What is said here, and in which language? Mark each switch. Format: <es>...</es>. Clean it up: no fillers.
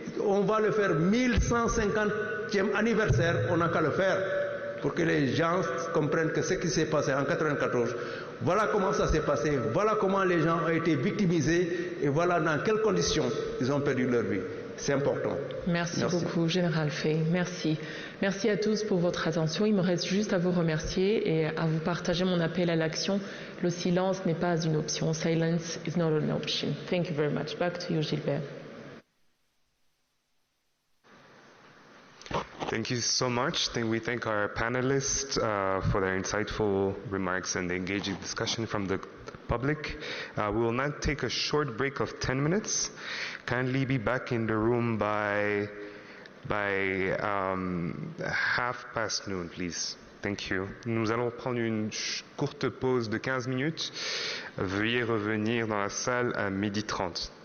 <fr>On va le faire 1150e anniversaire, on n'a qu'à le faire pour que les gens comprennent que ce qui s'est passé en 1994, voilà comment ça s'est passé, voilà comment les gens ont été victimisés et voilà dans quelles conditions ils ont perdu leur vie. C'est important. Merci beaucoup, Général Fay. Merci. Merci à tous pour votre attention. Il me reste juste à vous remercier et à vous partager mon appel à l'action. Le silence n'est pas une option.</fr> <en>Silence is not an option. Thank you very much. Back to you, Gilbert. Thank you so much. We thank our panelists for their insightful remarks and the engaging discussion from the public. We will now take a short break of 10 minutes. Kindly be back in the room by 12:30, please. Thank you.</en> <fr>Nous allons prendre une courte pause de 15 minutes. Veuillez revenir dans la salle à 12:30.</fr>